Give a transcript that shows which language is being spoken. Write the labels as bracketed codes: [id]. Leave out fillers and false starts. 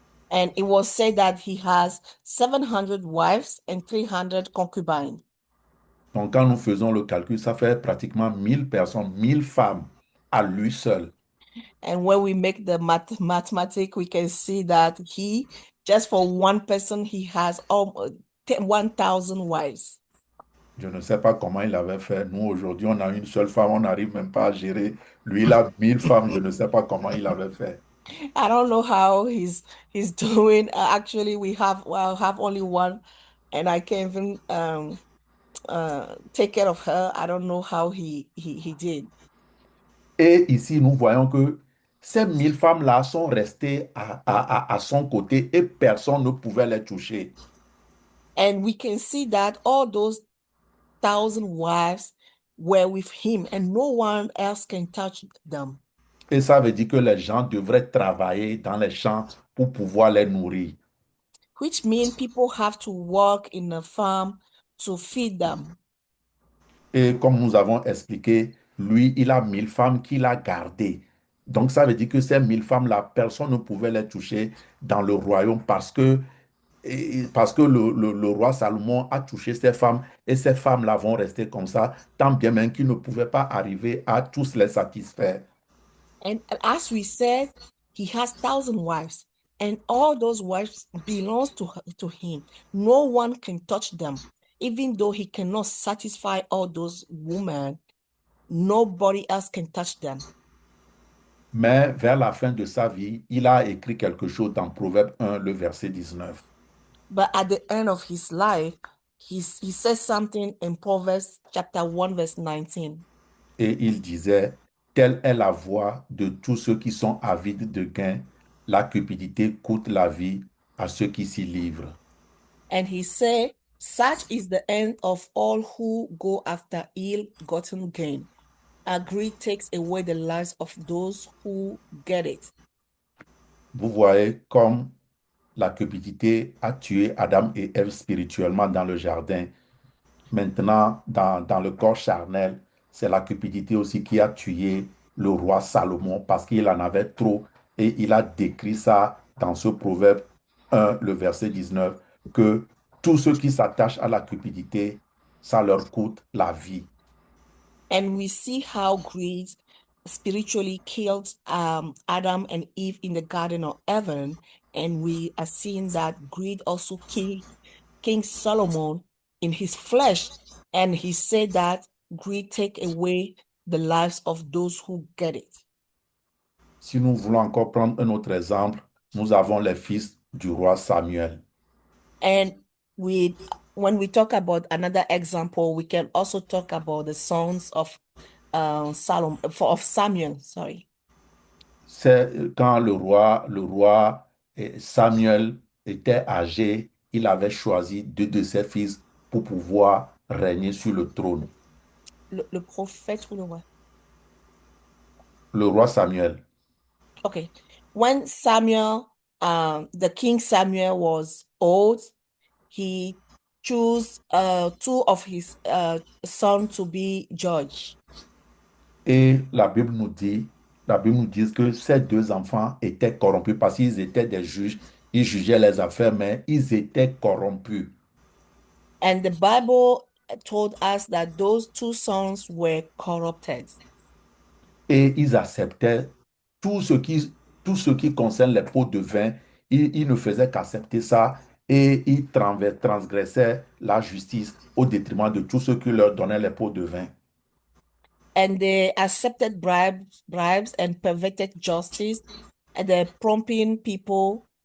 [en] And it was said that he has 700 wives and 300 concubines. [fr] Donc, quand nous faisons le calcul, ça fait pratiquement 1000 personnes, 1000 femmes à lui seul. [en] And when we make the mathematics, we can see that just for one person, he has almost 1,000 wives. [fr] Je ne sais pas comment il avait fait. Nous, aujourd'hui, on a une seule femme, on n'arrive même pas à gérer. Lui, il a 1000 femmes, je ne sais pas comment il avait fait. [en] I don't know how he's doing. Actually, we have only one, and I can't even take care of her. I don't know how he did. [fr] Et ici, nous voyons que ces 1000 femmes-là sont restées à son côté et personne ne pouvait les toucher. [en] And we can see that all those 1,000 wives were with him, and no one else can touch them. [fr] Et ça veut dire que les gens devraient travailler dans les champs pour pouvoir les nourrir. [en] Which means people have to work in a farm to feed them. [fr] Et comme nous avons expliqué, lui, il a 1000 femmes qu'il a gardées. Donc, ça veut dire que ces 1000 femmes-là, personne ne pouvait les toucher dans le royaume parce que le roi Salomon a touché ces femmes et ces femmes-là vont rester comme ça, tant bien même qu'il ne pouvait pas arriver à tous les satisfaire. [en] And as we said, he has 1,000 wives, and all those wives belongs to him. No one can touch them. Even though he cannot satisfy all those women, nobody else can touch them. [fr] Mais vers la fin de sa vie, il a écrit quelque chose dans Proverbe 1, le verset 19. [en] But at the end of his life, he says something in Proverbs chapter 1, verse 19. [fr] Et il disait, telle est la voie de tous ceux qui sont avides de gain. La cupidité coûte la vie à ceux qui s'y livrent. [en] And he said, such is the end of all who go after ill-gotten gain. Greed takes away the lives of those who get it. [fr] Vous voyez comme la cupidité a tué Adam et Ève spirituellement dans le jardin. Maintenant, dans le corps charnel, c'est la cupidité aussi qui a tué le roi Salomon parce qu'il en avait trop. Et il a décrit ça dans ce proverbe 1, le verset 19, que tous ceux qui s'attachent à la cupidité, ça leur coûte la vie. [en] And we see how greed spiritually killed Adam and Eve in the Garden of Eden. And we are seeing that greed also killed King Solomon in his flesh. And he said that greed take away the lives of those who get it. [fr] Si nous voulons encore prendre un autre exemple, nous avons les fils du roi Samuel. [en] And when we talk about another example, we can also talk about the sons of Samuel. Sorry. [fr] C'est quand le roi Samuel était âgé, il avait choisi deux de ses fils pour pouvoir régner sur le trône. Le prophète ou le roi? Le roi Samuel. [en] Okay. When Samuel, the King Samuel was old, he chose two of his sons to be judge. [fr] Et la Bible nous dit que ces deux enfants étaient corrompus parce qu'ils étaient des juges, ils jugeaient les affaires, mais ils étaient corrompus. [en] And the Bible told us that those two sons were corrupted. [fr] Et ils acceptaient tout ce qui concerne les pots de vin, ils ne faisaient qu'accepter ça et ils transgressaient la justice au détriment de tous ceux qui leur donnaient les pots de vin. [en] And they accepted bribes and perverted justice, and they're prompting people.